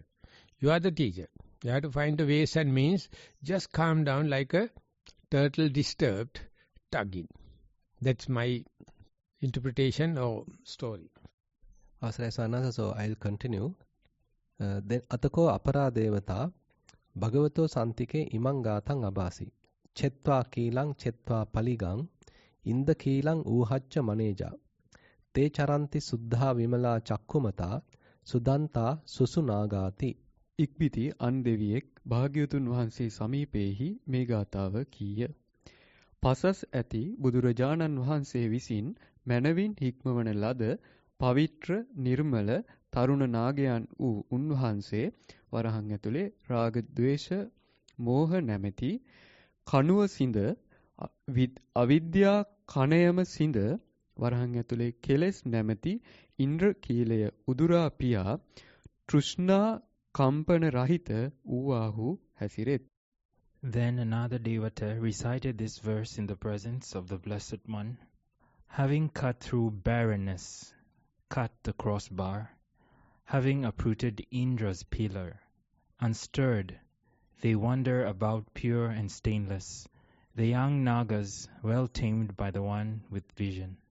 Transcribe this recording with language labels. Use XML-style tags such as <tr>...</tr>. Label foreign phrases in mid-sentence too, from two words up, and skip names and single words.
<en>You are the teacher. You have to find the ways and means, just calm down like a turtle disturbed, tugging. That's my interpretation or story. So I'll continue.</en> <pi>Then Atako Apara Devata Bhagavato Santike Imangatang Abasi Chetva Kilang Chetva Paligang Inda Kilang Uhacha Maneja Te Charanti Suddha Vimala Chakkumata Sudanta Susunagati</pi> <si>ඉක්බිති අන් දෙවියෙක් භාග්‍යවතුන් වහන්සේ සමීපයේහි මේ ගාථාව කීය. පසස් ඇති බුදුරජාණන් වහන්සේ විසින් මැනවින් හික්මවන ලද පවිත්‍ර නිර්මල තරුණ නාගයන් වූ උන්වහන්සේ වරහන් ඇතුලේ රාග ද්වේෂ මෝහ නැමැති කණුව සිඳ අවිද්‍යා කණයම සිඳ වරහන් ඇතුලේ කෙලෙස් නැමැති ඉන්ද්‍ර කීලය උදුරා පියා තෘෂ්ණා කම්පන රහිත වූවාහු හැසිරෙත්.</si> <en>Then another devata recited this verse in the presence of the Blessed One. Having cut through barrenness, cut the crossbar, having uprooted Indra's pillar, unstirred, they wander about pure and stainless, the young Nagas well tamed by the one with vision.</en>